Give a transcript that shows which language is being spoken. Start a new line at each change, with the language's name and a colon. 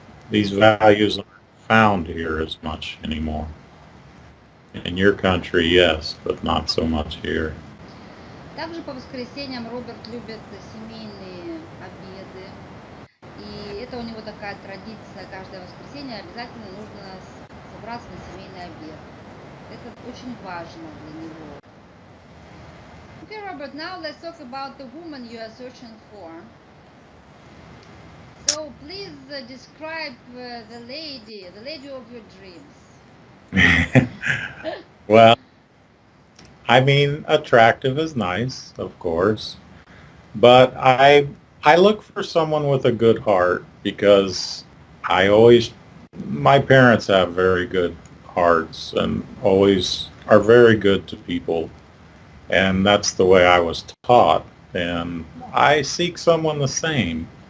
English: These values aren't found here as much anymore. In your country, yes, but not so much here.
Russian: Также по воскресеньям Роберт любит семейные обеды. И это у него такая традиция, каждое воскресенье обязательно нужно собраться на семейный обед. Это очень важно для него.
English: Okay, Robert, now let's talk about the woman you are searching for. So please describe the lady of your dreams. Well, I mean, attractive is nice, of course, but I look for someone with a good heart because my parents have very good hearts and always are very good to people, and that's the way I was taught, and I seek someone the same.